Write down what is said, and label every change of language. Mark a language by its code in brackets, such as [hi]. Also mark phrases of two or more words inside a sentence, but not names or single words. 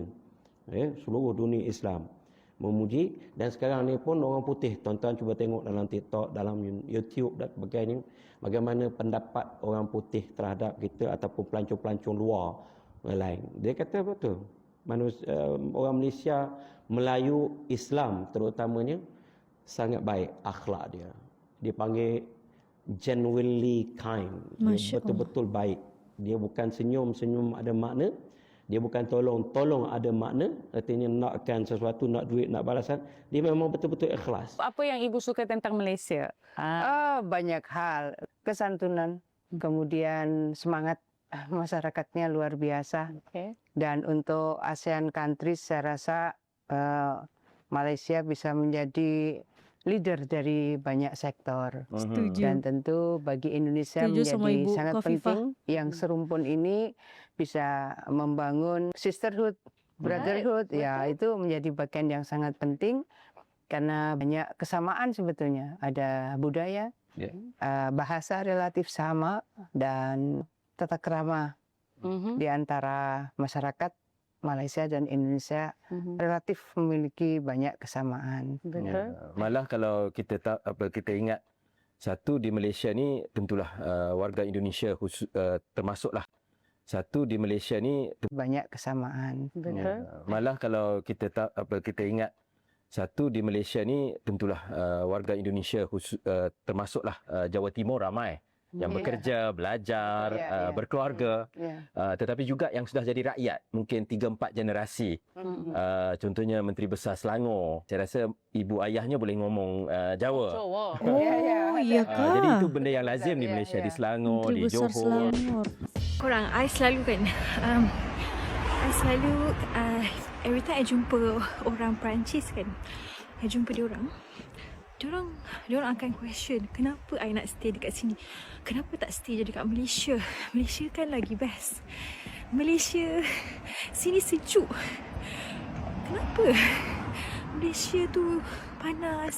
[ms] Seluruh dunia Islam memuji, dan sekarang ni pun orang putih, tuan-tuan cuba tengok dalam TikTok, dalam YouTube dan sebagainya, bagaimana pendapat orang putih terhadap kita ataupun pelancong-pelancong luar lain. Dia kata betul, orang Malaysia, Melayu, Islam terutamanya sangat baik akhlak dia. Dia panggil [en] genuinely kind. [ms] Dia Masya betul-betul baik. Dia bukan senyum ada makna. Dia bukan tolong ada makna. Artinya nakkan sesuatu, nak duit, nak balasan. Dia memang betul-betul ikhlas. [id] Apa yang Ibu suka tentang Malaysia? Banyak hal. Kesantunan, kemudian semangat masyarakatnya luar biasa. Dan untuk [en] ASEAN countries [id] saya rasa Malaysia bisa menjadi leader dari banyak sektor. Setuju. Dan tentu bagi Indonesia Setuju sama menjadi Ibu sangat Khofifah. penting yang serumpun ini bisa membangun [en] sisterhood, brotherhood. [id] Ya, itu menjadi bagian yang sangat penting karena banyak kesamaan sebetulnya. Ada budaya, bahasa relatif sama, dan tata krama di antara masyarakat Malaysia dan Indonesia relatif memiliki banyak kesamaan. [ms] Malah kalau kita ingat satu di Malaysia ni tentulah warga Indonesia termasuklah satu di Malaysia ni [id] banyak kesamaan. [ms] Malah kalau kita ingat satu di Malaysia ni tentulah warga Indonesia termasuklah Jawa Timur ramai yang bekerja, belajar, berkeluarga, tetapi juga yang sudah jadi rakyat, mungkin 3-4 generasi. Contohnya Menteri Besar Selangor. Saya rasa ibu ayahnya boleh ngomong Jawa. [id] Oh, iya kah? [ms] Jadi itu benda yang lazim di Malaysia, di Selangor, Menteri di Besar Johor. Selangor. Korang, I selalu kan, [en] every time [ms] I jumpa orang Perancis kan, I jumpa diorang akan question, kenapa I nak stay dekat sini? Kenapa tak stay je dekat Malaysia? Malaysia kan lagi best. Malaysia, sini sejuk. Kenapa? Malaysia tu panas.